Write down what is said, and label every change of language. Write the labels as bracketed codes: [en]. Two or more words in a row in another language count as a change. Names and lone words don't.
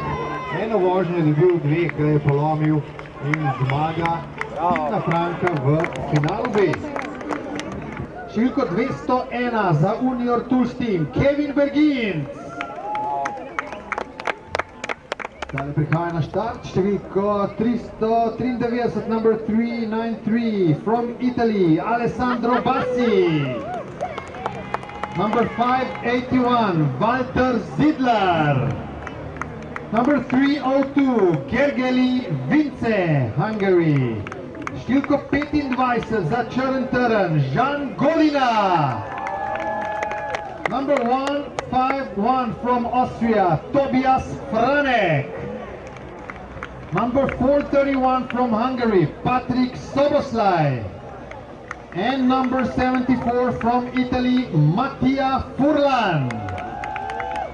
[sl] Eno vožnjo je dobil, 2 ga je polomil in zmaga Tilana Franka v finalu B. Številko 201 za Junior Tools Team, Kevin Berginc. Zdaj prihaja na štart, številko 393, [en] number 393, from Italy, Alessandro Bassi. Number 581, Walter Zidler. Number 302, Gergely Vince, Hungary. [sl] Številko 25 za črn teren, Žan Godina. [en] Number 151 from Austria, Tobias Franek. Number 431 from Hungary, Patrick Soboslai. And number 74 from Italy, Mattia Furlan.